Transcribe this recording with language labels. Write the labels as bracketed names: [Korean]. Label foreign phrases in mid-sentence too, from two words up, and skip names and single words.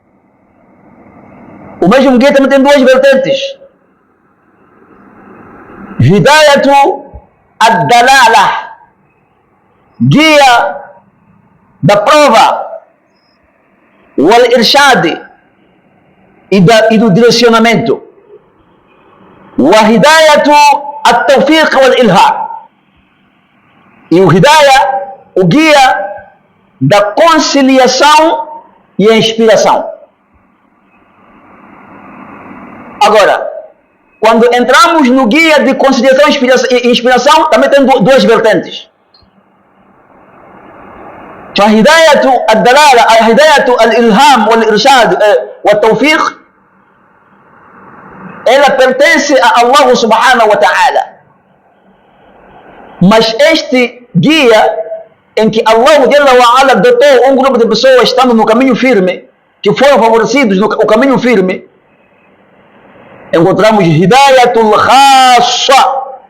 [Portuguese] O mesmo guia também tem duas vertentes: Hidayatu ad-Dalalah, guia da prova, [Arabic] والإرشاد, [Portuguese] e do direcionamento, [Arabic] وهداية التوفيق والإلهام, [Portuguese] e o hidayah, o guia da conciliação e a inspiração. Agora, quando entramos no guia de conciliação e inspiração, também tem duas vertentes: [Arabic] فهداية الدلالة، هداية الإلهام والإرشاد والتوفيق، [Portuguese] ela pertence a Allah [Arabic] سبحانه وتعالى. [Portuguese] Mas este guia em que Allah [Arabic] جل وعلا [Portuguese] dotou um grupo de pessoas estando no caminho firme, que foram favorecidos no caminho firme, encontramos [Arabic] هداية الخاصة.